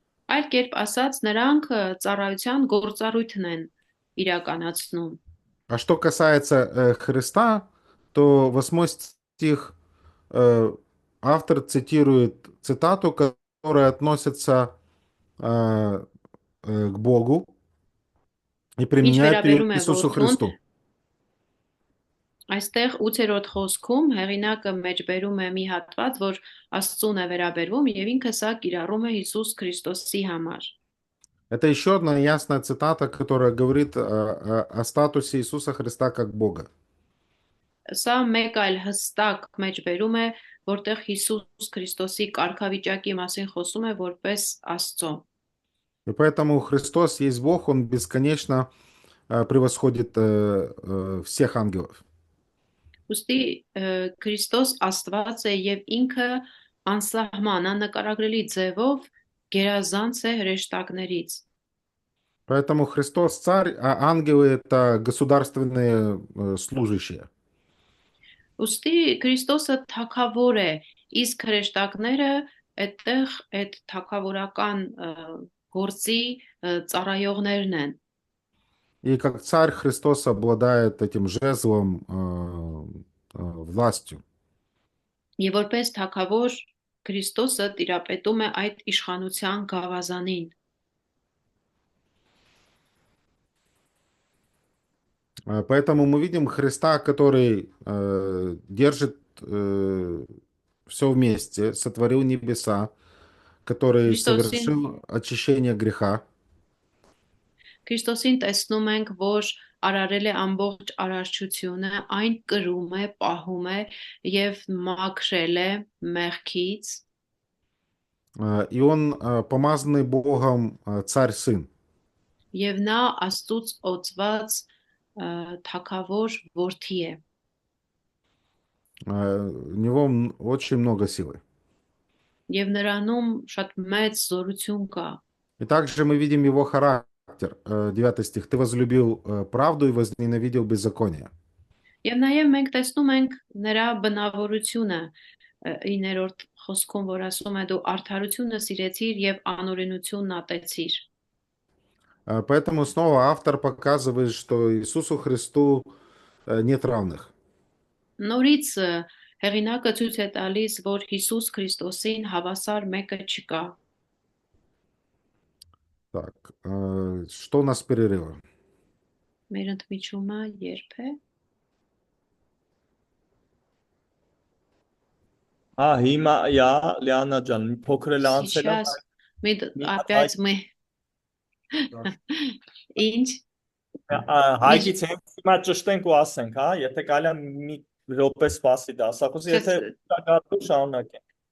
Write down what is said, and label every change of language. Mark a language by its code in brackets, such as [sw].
[hy] Այլ կերպ ասած, նրանք ծառայության գործառույթն են իրականացնում։ [ru] А что касается Христа, то 8 стих автор цитирует цитату, которая относится к Богу и применяет ее к Иисусу Христу. [hy] Այստեղ 8-րդ խոսքում հեղինակը մեջբերում է մի հատված, որ Աստծուն է վերաբերվում եւ ինքը սա կիրառում է Հիսուս Քրիստոսի համար։ [ru] Это еще одна ясная цитата, которая говорит о статусе Иисуса Христа как Бога. [hy] Սա մեկ այլ հստակ մեջբերում է, որտեղ Հիսուս Քրիստոսի կարգավիճակի մասին խոսում է որպես Աստծո։ [ru] И поэтому Христос есть Бог, Он бесконечно превосходит всех ангелов. [hy] Ուստի Քրիստոս Աստված է եւ ինքը անսահման աննկարագրելի ձևով գերազանց է հրեշտակներից։ [ru] Поэтому Христос царь, а ангелы это государственные служащие. [hy] Ուստի Քրիստոսը թագավոր է, իսկ հրեշտակները այդտեղ այդ թագավորական գործի ծառայողներն են։ [ru] И как царь Христос обладает этим жезлом властью. [hy] Եվ որպես թագավոր Քրիստոսը տիրապետում է այդ իշխանության գավազանին։ [ru] Поэтому мы видим Христа, который держит все вместе, сотворил небеса, который [hy] Քրիստոսին [ru] совершил очищение греха. [hy] Քրիստոսին տեսնում ենք, որ արարել է ամբողջ արարչությունը, այն կրում է, պահում է եւ մաքրել է մեղքից, [ru] И он помазанный Богом царь-сын. [hy] եւ նա Աստծուց օծված թագավոր որդի է։ [ru] У него очень много силы. [hy] Եվ նրանում շատ մեծ զորություն կա։ [ru] И также мы видим его характер. 9 стих. Ты возлюбил правду и возненавидел беззаконие. [hy] Եվ նաեւ մենք տեսնում ենք նրա բնավորությունը 9-րդ խոսքում, որ ասում է դու արդարությունը սիրեցիր եւ անօրենությունն ատեցիր։ [ru] Поэтому снова автор показывает, что Иисусу Христу нет равных. [hy] Նորից հեղինակը ցույց է տալիս, որ Հիսուս Քրիստոսին հավասար մեկը չկա։ [ru] Так, что у нас с перерывом? [hy] Մեր ընդմիջումը երբ է։ Հիմա Լիանա ջան, մի փոքր էլ անցել է։ [ru] Сейчас мы [hy] Մի [ru] опять мы [hy] ինչ Հայգից հիմա ճշտենք ու ասենք, հա, եթե կարելի է մի րոպե սպասի դասախոսը, եթե ճակատու շարունակենք։